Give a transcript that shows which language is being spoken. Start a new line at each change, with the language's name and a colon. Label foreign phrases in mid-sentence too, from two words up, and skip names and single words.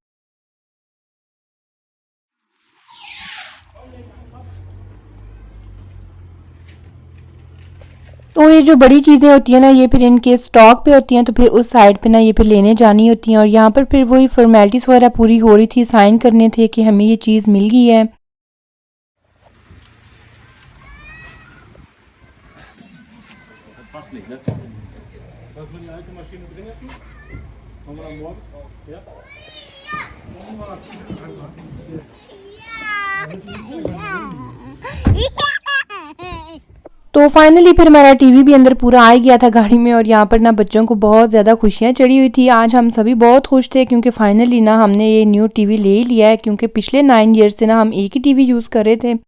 Hindi: तो ये जो बड़ी चीज़ें होती हैं ना, ये फिर इनके स्टॉक पे होती हैं, तो फिर उस साइड पे ना ये फिर लेने जानी होती हैं। और यहाँ पर फिर वही फॉर्मेलिटीज़ वगैरह पूरी हो रही थी, साइन करने थे कि हमें ये चीज़ मिल गई है।
German: Fast nicht, ne? Lass mal die alte Maschine drin lassen. Kommen wir dann morgens raus. Ja?
Hindi: तो फाइनली फिर हमारा टीवी भी अंदर पूरा आ गया था गाड़ी में। और यहाँ पर ना बच्चों को बहुत ज़्यादा खुशियाँ चढ़ी हुई थी। आज हम सभी बहुत खुश थे क्योंकि फाइनली ना हमने ये
English: new TV
Hindi: ले ही लिया है, क्योंकि पिछले 9 ईयर्स से ना हम एक ही
English: TV use
Hindi: कर रहे थे।